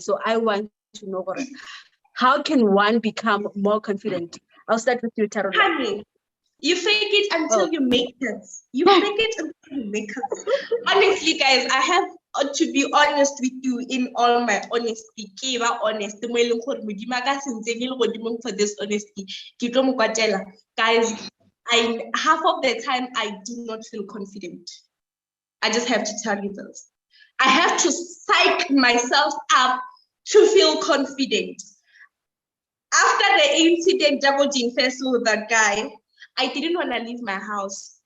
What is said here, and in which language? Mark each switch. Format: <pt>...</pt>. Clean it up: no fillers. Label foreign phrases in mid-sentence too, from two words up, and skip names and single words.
<en>So I want to know how can one become more confident? I'll start with you, Tarot. Honey, you fake it until Oh. you make it. You fake it until you make it. Honestly, guys, I have to be honest with you in all my honesty.</en> <tn>Ke ba honest. Mo e leng gore Modimo a ka se ntse ke le godimo</tn> <en>for this honesty.</en> <tn>Ke tlo mo kwatela.</tn> <en>Guys, half of the time I do not feel confident. I just have to tell you this. I have to psych myself up to feel confident. After the incident, Double Jean Festival with that guy, I didn't want to leave my house.</en>